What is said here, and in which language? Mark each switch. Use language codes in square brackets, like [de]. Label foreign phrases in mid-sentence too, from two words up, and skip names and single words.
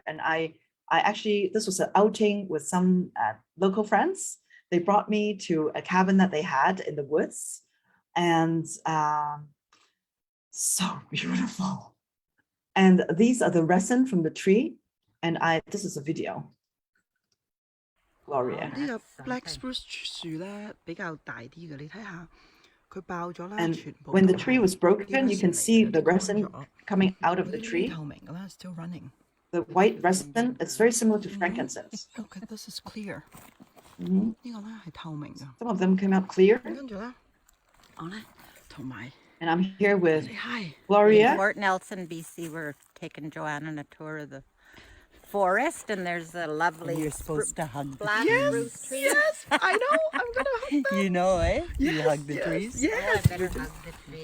[en] And I actually, this was an outing with some local friends. They brought me to a cabin that they had in the woods. And so beautiful. And these are the resin from the tree. And this is a video. Gloria. [yue] 呢個 [en] Black Spruce [yue] 樹咧比較大啲嘅，你睇下佢爆咗啦， [en] And [yue] 全部 [en] when the [yue] 都係 [en] tree was broken, you can see the [yue] 啲 [en] resin [yue] 乾咗 [en] coming out of the [yue] 呢啲 [en] tree. [yue] 透明嘅啦 ， [en] still running。 The white resin, it's very similar to frankincense. Okay, this is clear。 Mhm. [yue] 呢個咧係透明嘅。 [en] Some of them came out clear. [yue] 跟住咧，我咧同埋 [en] And I'm here with say hi。 Gloria. In Fort Nelson, BC, we're taking Joanne on a tour of the forest, and there's a lovely You're supposed to hug the black trees. spruce tree. Yes, I know. I'm gonna hug them. You know, eh? You hug the trees. Oh, Yes. I better hug the tree.